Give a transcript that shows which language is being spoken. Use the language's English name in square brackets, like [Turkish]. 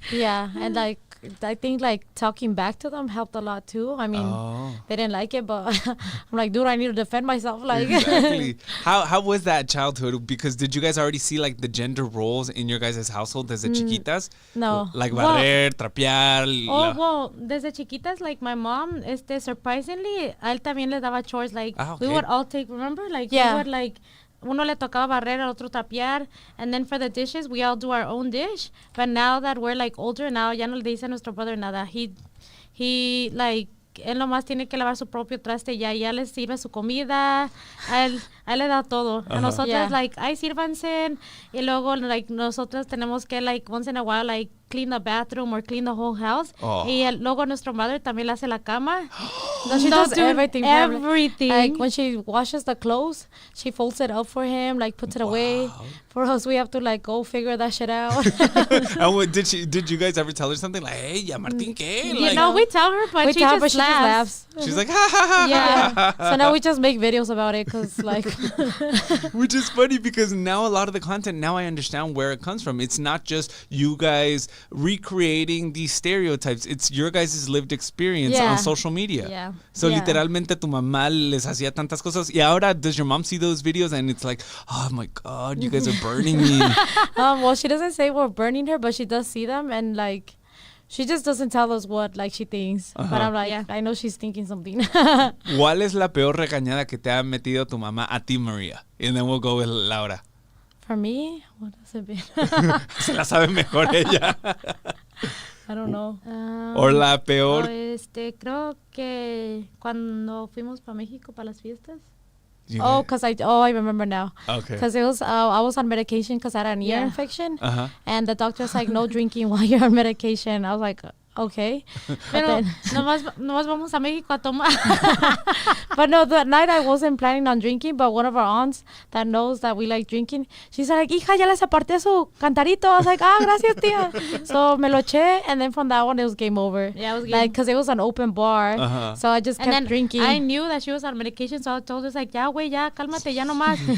[English] Yeah, and like, I think like talking back to them helped a lot too. I mean, they didn't like it, but I'm like, dude, I need to defend myself. Like, exactly. How was that childhood? Because did you guys already see like the gender roles in your guys' household [Spanish] desde chiquitas? [English] No. [Spanish] Like barrer, trapear. Well, desde chiquitas, [English] like my mom, surprisingly, [Spanish] a él también le daba chores. [English] Like we would all take. Remember, like we would like. [Spanish] Uno le tocaba barrer, al otro tapear, [English] and then for the dishes, we all do our own dish. But now that we're like older, now [Spanish] ya no le dice a nuestro [English] brother nada. He like, [Spanish] él nomás tiene que lavar su propio traste, ya le sirve su comida, a él le da todo. [English] A nosotros, like, [Spanish] ay, sírvanse, y luego, [English] like, [Spanish] nosotros tenemos que, [English] like, once in a while, like, clean the bathroom or clean the whole house. [Spanish] Y luego nuestro mother también le hace la cama. [English] No, she does everything. Everything. Like when she washes the clothes, she folds it up for him, like puts it away. For us, we have to like go figure that shit out. And what, did you guys ever tell her something like, hey, [Spanish] ya Martín, ¿qué? [English] You know, we tell her, but she just laughs. She's like, ha ha ha. Yeah. So now we just make videos about it because like. Which is funny because now a lot of the content, now I understand where it comes from. It's not just you guys recreating these stereotypes. It's your guys' lived experience on social media. Yeah. [Spanish] So literalmente tu mamá les hacía tantas cosas. Y ahora, [English] does your mom see those videos and it's like, oh my God, you guys are burning me? Well, she doesn't say we're burning her, but she does see them and like. She just doesn't tell us what like she thinks. But I'm like, I know she's thinking something. [Spanish] ¿Cuál es la peor regañada que te ha metido tu mamá a ti, Maria? [English] And then we'll go with Laura. For me, what has it been? [Spanish] Se la sabe mejor ella. [English] I don't know. [Spanish] O la peor. Creo que cuando fuimos para México para las fiestas. [English] I remember now. Okay. Because it was I was on medication because I had an ear infection, and the doctor was like, no drinking while you're on medication. I was like, okay. [Spanish] Pero nomás vamos a México a tomar. [English] But no, that night I wasn't planning on drinking, but one of our aunts that knows that we like drinking, she's like, [Spanish] hija, ya les aparté su cantarito. [English] I was like, [Spanish] gracias, tía. [English] So [Spanish] me lo eché, [English] and then from that one, it was game over. Yeah, it was game. Like, because it was an open bar, so I just kept drinking. I knew that she was on medication, so I told her, like, [Spanish] ya, güey, ya, cálmate, ya nomás.